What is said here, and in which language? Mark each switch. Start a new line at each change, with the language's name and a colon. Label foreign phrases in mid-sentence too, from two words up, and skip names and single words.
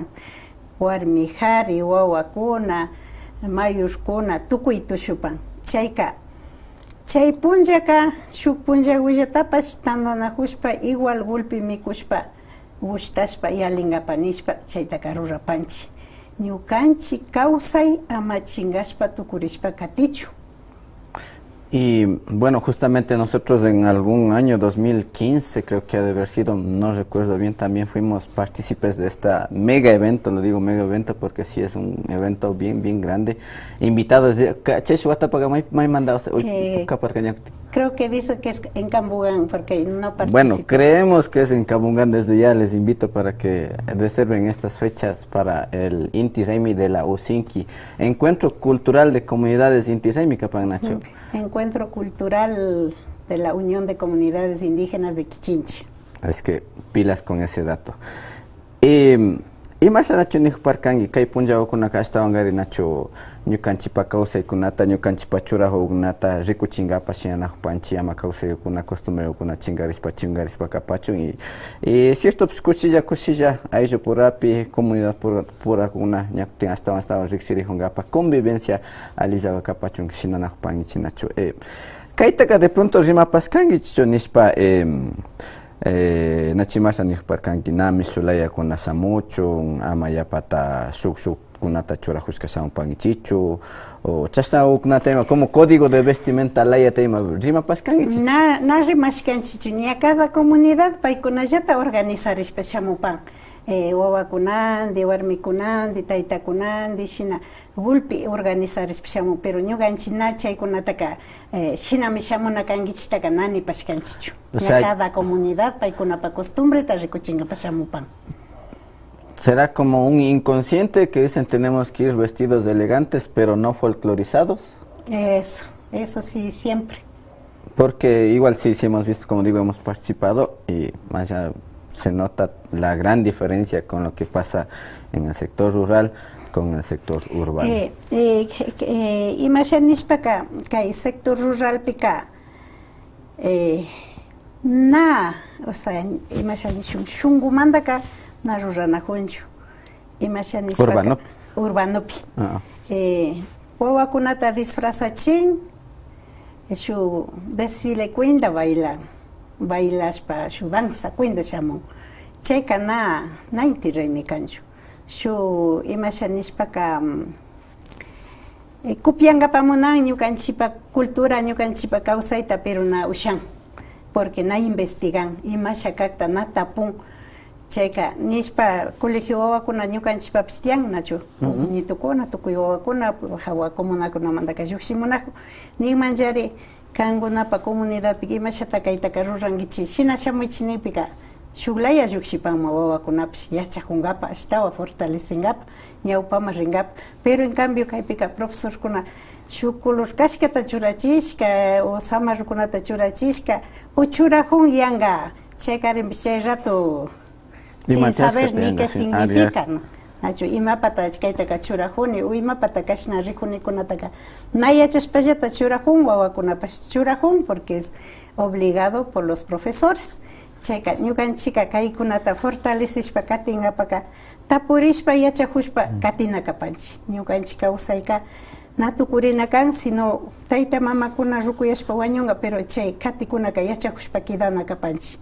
Quechua: Warmi kari, wawakuna, mayurkuna tukuy tushupan. Chayka chay punllaka shuk punlla willatapash tandanakushpa igual gulpi mikushpa gushtashpa yalingapan nishpa chaytaka rurapanchik. Ñukanchik kawsay ama chingashpa tukurishpa katichu.
Spanish: Y bueno, justamente nosotros en algún año 2015, creo que ha de haber sido, no recuerdo bien, también fuimos partícipes de esta mega evento, lo digo mega evento porque sí es un evento bien grande. Invitados de creo que dice que es en Cambugán, porque no participo. Bueno, creemos que es en Cambugán. Desde ya les invito para que reserven estas fechas para el Inti Raymi de la Usinki, Encuentro Cultural de Comunidades Inti Raymi, Capán Nacho. Encuentro Cultural de la Unión de Comunidades Indígenas de Quichinche. Es que pilas con ese dato.
Quechua: Y más Nacho ni parkangi kai punja okuna kastawangari Nacho ñukanchipa kawsaykunata ñukanchipa churakunata rikuchingapa shianakpanchi ama kawsaykuna costumbrekuna chingarispa kapachun
Spanish: y cierto
Quechua: kushilla ayllu purapi comunidad purakuna ñakutin astawan riksirijungapa convivencia alillaga kapachun shinanakpanchi Nacho. Kaytaka de pronto rimapaskangi chicho nishpa nachimasa nijparkanki nami sulaya kunasa mucho ama yapata shuk kunata churajushkashawan pangichichu o chasna uknata
Spanish: como código de vestimenta
Quechua: laya tema rimapaskanki na rimashkanchichu ña
Spanish: cada comunidad
Quechua: paykunallata organizarishpa shamupan wawakunandi, warmikunandi, taytakunandi, shina gulpi organizarishpa shamun, pero ñukanchik na chaykunataka shinami shamuna kankichitaka nani pashkanchichu.
Spanish: Cada comunidad
Quechua: paykunapa costumbreta rikuchingapa shamupan.
Spanish: ¿Será como un inconsciente que dicen tenemos que ir vestidos de elegantes pero no folclorizados? Eso sí, siempre. Porque igual sí hemos visto, como digo, hemos participado y más allá se nota la gran diferencia con lo que pasa en el sector rural con el sector urbano.
Quechua: Imashanishpaka kay
Spanish: sector rural
Quechua: pika na,
Spanish: o sea,
Quechua: imashanishun shungumandaka na ruranajunchu. Imashanishpaka urbanopi. Wawakunata disfrazachin shu desfile cuenta bailashpa shu danza cuenta shamun. Chayka na inti raymi kanchu. Shu imashanishpaka kupiangapamunan ñukanchipa cultura ñukanchipa kawsayta pero na ushan. Porque na investigan imasha kakta na tapun. Chayka nishpa colegio wawakuna ñukanchipapish tiyan nachu. Nitukuna tukuy wawakuna hawa comunakunamantaka llukshimunaju. Ninmanllari kankunapa comunidadpi imashata kaytaka rurankichik shina shamuychinipika shuklaya llukshipanma wawakunapish yachajungapa ashtawa fortalecengapak ñawpama ringapa,
Spanish: pero en cambio
Quechua: kaypika profesorkuna shuk color kashkata churachishka o samarrukunata churachishka o churajun yanga chaykarinpish chay rato
Spanish: sin saber ni qué significa, ¿no?
Quechua: Nacho imapata kaytaka churajuni o imapata kashna rijunikunataka nayachashpallata churajun wawakunapash churajun
Spanish: porque es obligado por los profesores.
Quechua: Chayka ñukanchika kaykunata fortalecishpa katingapaka tapurishpa yachajushpa katinakapanchik. Ñukanchik kawsayka na tukurina kan sino tayta mamakuna rukuyashpa wañunga pero chay katikunaka yachajushpa kidanakapanchik.